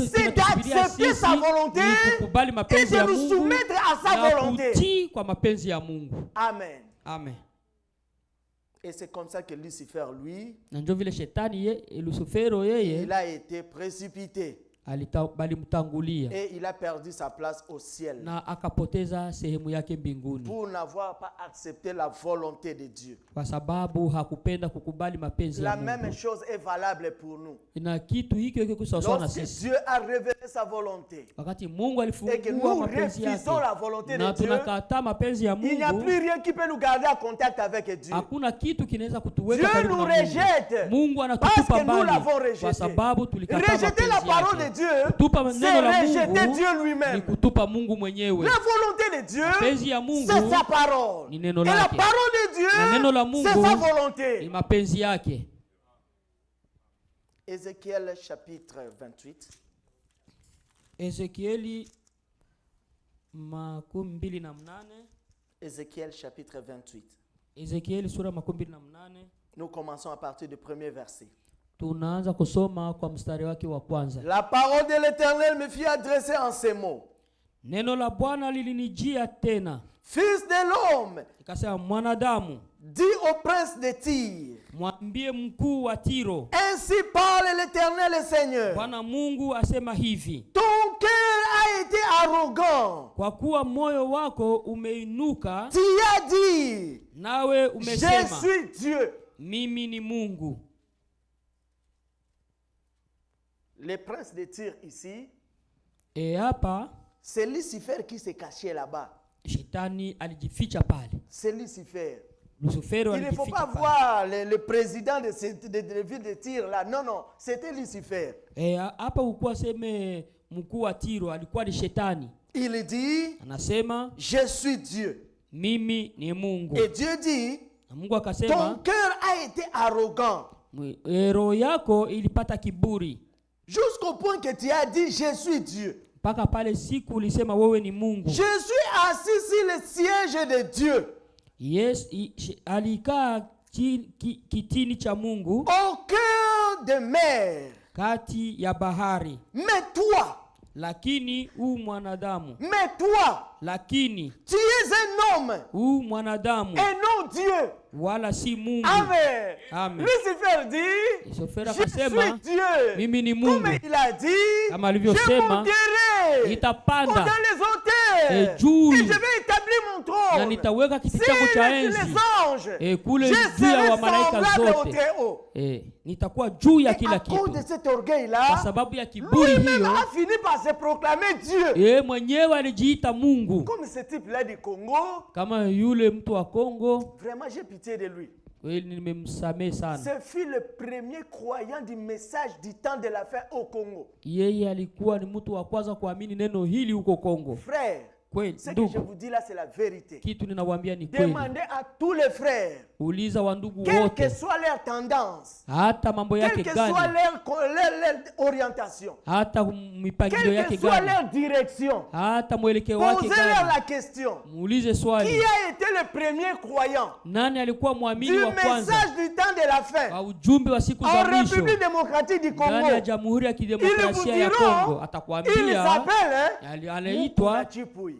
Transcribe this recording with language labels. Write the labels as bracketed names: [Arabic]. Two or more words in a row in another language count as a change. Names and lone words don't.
[French] c'est [Swahili] kinatusubiria [French] d'accepter [Swahili] sisi [French] sa volonté [Swahili] ni kukubali [French] et [Swahili] mapenzi [French] de [Swahili] ya [French] nous [Swahili] Mungu [French] soumettre à sa [Swahili] na [French] volonté. [Swahili] kutii kwa mapenzi ya Mungu. [French] Amen. [Swahili] Amen. [French] Et c'est comme ça que Lucifer, lui, [Swahili] Na ndio vile shetani Lucifero yeye [French] il a été précipité [Swahili] balimtangulia [French] et il a perdu sa place au ciel [Swahili] na akapoteza sehemu yake mbinguni, [French] pour n'avoir pas accepté la volonté de Dieu. [Swahili] kwa sababu hakupenda kukubali mapenzi ya [French] La même [Swahili] Mungu. [French] chose est valable pour nous. [Swahili] Na kitu hiki hiki sawasawa na [French] Lorsque [Swahili] sisi. [French] Dieu a révélé sa volonté [Swahili] Wakati Mungu [French] et que [Swahili] alifungua [French] nous [Swahili] mapenzi yake [French] refusons la volonté [Swahili] na [French] de Dieu, [Swahili] tunakataa mapenzi ya [French] il n'y a [Swahili] Mungu, [French] plus rien qui peut nous garder en contact avec Dieu. [Swahili] hakuna kitu kinaweza kutuweka [French] Dieu [Swahili] karibu [French] nous [Swahili] na Mungu. [French] rejette [Swahili] Mungu [French] parce [Swahili] anatutupa [French] que nous [Swahili] mbali [French] l'avons rejeté. [Swahili] kwa sababu tulikataa [French] Rejeter la [Swahili] mapenzi [French] parole de [Swahili] yake. [French] Dieu, [Swahili] Kutupa [French] c'est [Swahili] neno la [French] rejeter [Swahili] Mungu [French] Dieu [Swahili] ni [French] lui-même. [Swahili] kutupa Mungu mwenyewe. [French] La volonté de Dieu, [Swahili] Mapenzi ya Mungu [French] c'est sa parole. [Swahili] ni [French] Et [Swahili] neno [French] la [Swahili] lake. [French] parole de [Swahili] Na neno la [French] Dieu, c'est sa [Swahili] Mungu ni [French] volonté. [Swahili] mapenzi yake. [French] Ézéchiel chapitre 28. [Swahili] Ezekieli 28. [French] Ézéchiel chapitre 28. [Swahili] Ezekieli sura 28. [French] Nous commençons à partir du premier verset. [Swahili] Tunaanza kusoma kwa mstari wake wa kwanza. [French] La parole de l'Éternel me fit adresser en ces mots. [Swahili] Neno la Bwana lilinijia tena, [French] Fils de l'homme, [Swahili] ikasema, mwanadamu, [French] dis au prince de Tyr, [Swahili] mwambie mkuu wa Tiro, [French] ainsi parle l'Éternel le Seigneur. [Swahili] Bwana Mungu asema hivi: [French] Ton cœur a été arrogant. [Swahili] kwa kuwa moyo wako umeinuka, [French] Tu as dit, [Swahili] nawe [French] je [Swahili] umesema, [French] suis Dieu. [Swahili] mimi ni Mungu. [French] Le prince de Tyr ici, [Swahili] Hapa [French] c'est Lucifer qui s'est caché là-bas. [Swahili] shetani alijificha pale. [French] C'est Lucifer. [Swahili] Lucifero [French] Il ne faut [Swahili] alijificha [French] pas [Swahili] pale. [French] voir le président de la ville de Tyr là. Non, non, c'était Lucifer. [Swahili] Hapa ukuwa seme mkuu wa Tiro alikuwa ni shetani. [French] Il dit, [Swahili] Anasema, [French] je suis Dieu. [Swahili] mimi ni Mungu. [French] Et Dieu dit, [Swahili] Na Mungu [French] ton [Swahili] akasema, [French] cœur a été arrogant. [Swahili] roho yako ilipata kiburi, [French] Jusqu'au point que tu as dit, je suis Dieu. [Swahili] mpaka pale siku ulisema wewe ni Mungu. [French] Je suis assis sur le siège de Dieu. [Swahili] Yes, alikaa kitini cha Mungu [French] au cœur de mer. [Swahili] kati ya bahari. [French] Mais toi, [Swahili] Lakini mwanadamu, [French] mais toi, [Swahili] lakini [French] tu es un homme [Swahili] mwanadamu [French] et non Dieu. [Swahili] wala si Mungu. [French] Amen. [Swahili] Amen. [French] Lucifer dit, [Swahili] Lucifer [French] je suis [Swahili] akasema, [French] Dieu. [Swahili] mimi ni Mungu. [French] Comme il a dit, [Swahili] Kama [French] je [Swahili] alivyosema, [French] monterai [Swahili] nitapanda [French] dans les hauteurs [Swahili] juu [French] et je vais établir mon [Swahili] na [French] trône. [Swahili] nitaweka kiti [French] Si [Swahili] changu cha [French] les [Swahili] enzi [French] anges, [Swahili] kule [French] je [Swahili] juu ya [French] serai [Swahili] wamalaika [French] semblable au [Swahili] zote. [French] Très-Haut. [Swahili] Nitakuwa juu ya [French] Et [Swahili] kila [French] à cause de [Swahili] kitu. [French] cet orgueil-là, [Swahili] Kwa sababu ya kiburi [French] lui-même [Swahili] hiyo, [French] a fini par se proclamer Dieu. [Swahili] mwenyewe alijiita Mungu. [French] Comme ce type-là du Congo, [Swahili] Kama yule mtu wa Kongo, [French] vraiment j'ai pitié de lui. [Swahili] kweli nimemsamehe sana. [French] Ce fut le premier croyant du message du temps de la fin au Congo. [Swahili] Yeye alikuwa ni mtu wa kwanza kuamini neno hili huko Kongo. [French] Frère, [Swahili] Kweli [French] ce que je [Swahili] ndugu, [French] vous dis là, c'est la vérité. [Swahili] kitu ninawaambia ni kweli. [French] Demandez à tous les frères, [Swahili] Uliza wa ndugu [French] quelle que [Swahili] wote, [French] soit leur tendance, [Swahili] hata mambo [French] quelle [Swahili] yake [French] que soit [Swahili] gani, [French] leur orientation, [Swahili] hata mipangilio [French] quelle [Swahili] yake [French] que soit [Swahili] gani, [French] leur direction, [Swahili] hata mwelekeo wake [French] posez-leur [Swahili] gani, [French] la question. [Swahili] muulize [French] Qui [Swahili] swali, [French] a été le premier croyant [Swahili] nani alikuwa mwamini [French] du [Swahili] wa kwanza [French] message du temps de la fin [Swahili] wa ujumbe wa siku [French] en [Swahili] za mwisho [French] République démocratique du [Swahili] ndani [French] Congo? [Swahili] ya Jamhuri ya [French] Ils vous [Swahili] Kidemokrasia ya Kongo? [French] diront, il [Swahili] Atakwambia [French] s'appelle [Swahili] anaitwa Mukuna Chipui.